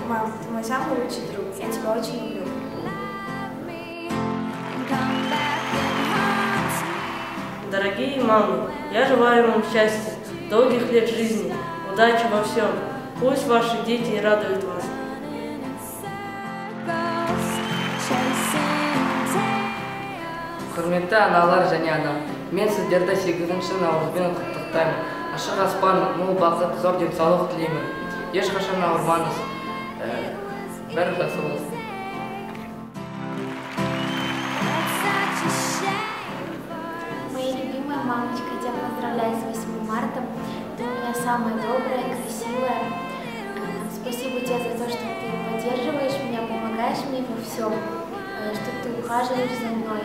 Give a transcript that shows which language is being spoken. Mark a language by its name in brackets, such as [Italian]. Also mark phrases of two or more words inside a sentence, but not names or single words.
[Russian] Мам, ты мой самый лучший друг. Я тебя очень люблю. Дорогие мамы, я желаю вам счастья, долгих лет жизни, удачи во всем. Пусть ваши дети радуют вас. [Kazakh] Құрметті аналар және анам, мен сіздерді 8-ші наурызбен құттықтаймын. Ашық аспан, мол бақыт, зор денсаулық тілеймін. Ешқашан ауырмаңыз. Бәрі жақсы болсын. [Russian] Моя любимая мамочка, я тебя поздравляю с 8 марта. Ты у меня самая добрая, красивая. Спасибо тебе за то, что ты поддерживаешь меня, помогаешь мне во всем, что ты ухаживаешь за мной.